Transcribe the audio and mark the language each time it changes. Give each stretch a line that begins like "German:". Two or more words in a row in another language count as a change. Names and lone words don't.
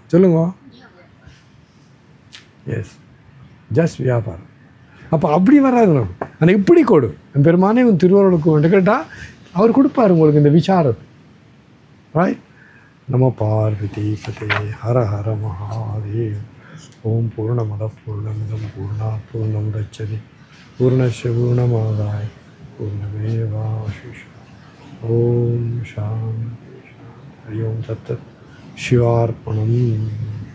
Tamil: சொல்லுங்க.
English: yes, just
Tamil: வியாபாரம். அப்போ அப்படி வராது நம்ம. ஆனால் இப்படி கொடு, என் பெருமானே உன் திருவருளுக்கு வந்து கேட்டால் அவர் கொடுப்பார் உங்களுக்கு இந்த விசாரத்தை.
Sanskrit: ரைட்? नमः पार्वती पते हर हर महादेव. ॐ पूर्णमदः पूर्णमिदं पूर्णात् पूर्णमुदच्यते पूर्णस्य पूर्णमादाय पूर्णमेवावशिष्यते. ॐ शान्तिः। हरि ॐ तत्तत्। शिवार्पणम्.